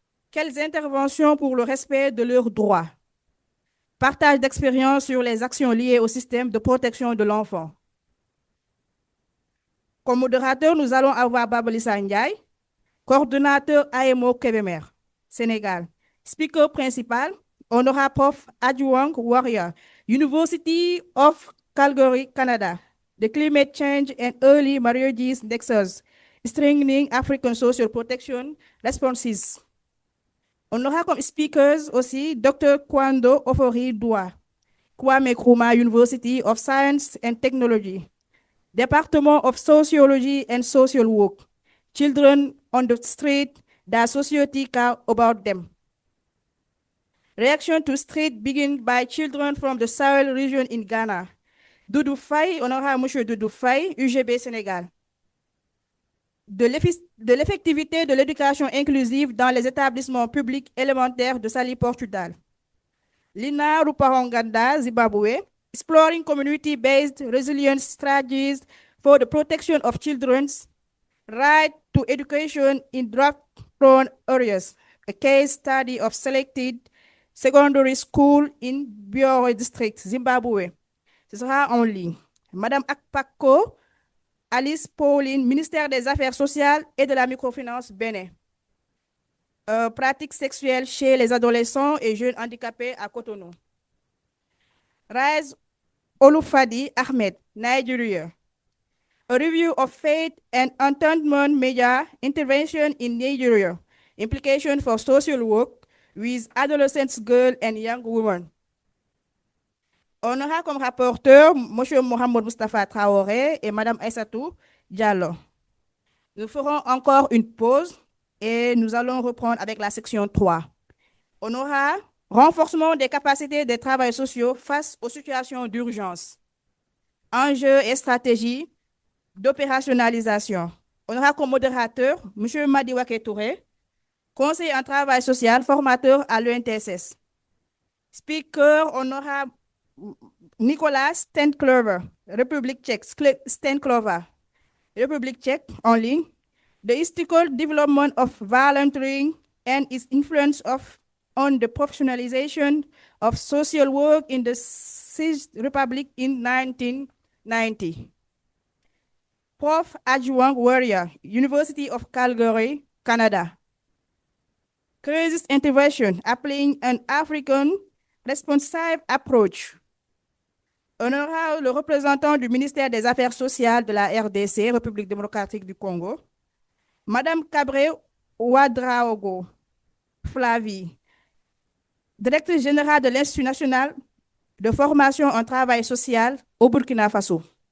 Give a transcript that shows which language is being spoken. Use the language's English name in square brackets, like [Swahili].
[French] Quelles interventions pour le respect de leurs droits? Partage d'expériences sur les actions liées au système de protection de l'enfant. Comme modérateur, nous allons avoir Babalissa Ndiaye, coordonnateur AMO Kébémer, Sénégal. Speaker principal, on aura Prof. Adjouang Warrior, [English] University of Calgary, Canada. The Climate Change and Early Marriages Nexus, Strengthening African Social Protection Responses. [French] On aura comme speakers aussi Dr. [English] Kwando Ofori Dua, Kwame Nkrumah University of Science and Technology, Department of Sociology and Social Work, Children on the Street, the society care about them. Reaction to street begin by children from the Sahel region in Ghana. [French] Doudou Faye, on aura M. Doudou Faye, UGB Sénégal. De l'effectivité de l'éducation inclusive dans les établissements publics élémentaires de Sali, Portugal. [English] Lina Ruparonganda, Zimbabwe, exploring community-based resilience strategies for the protection of children's right to education in drought-prone areas. A case study of selected secondary school in Biore District, Zimbabwe. [French] Ce sera en ligne. Madame Akpako, Alice Pauline, ministère des Affaires sociales et de la microfinance, Bénin. Pratiques sexuelles chez les adolescents et jeunes handicapés à Cotonou. [English] Rise Olufadi Ahmed, Nigeria. A review of faith and entertainment media intervention in Nigeria. Implication for social work with adolescents, girls, and young women. [French] On aura comme rapporteur M. Mohamed Mustafa Traoré et Mme Aïssatou Diallo. Nous ferons encore une pause et nous allons reprendre avec la section 3. On aura renforcement des capacités des travailleurs sociaux face aux situations d'urgence. Enjeux et stratégies d'opérationnalisation. On aura comme modérateur M. Madiwake Touré, conseiller en travail social, formateur à l'ENTSS. Speaker, on aura Nicolas Stenklover, République tchèque, Stenklover, République tchèque, en ligne. [English] The historical development of volunteering and its influence on the professionalization of social work in the Czech Republic in 1990. Prof. Adjunct Warrior, University of Calgary, Canada. Crisis intervention, applying an African responsive approach. [French] On aura le représentant du ministère des Affaires sociales de la RDC, République démocratique du Congo, Madame Cabré Ouadraogo Flavie, directrice générale de l'Institut national de formation en travail social au Burkina Faso.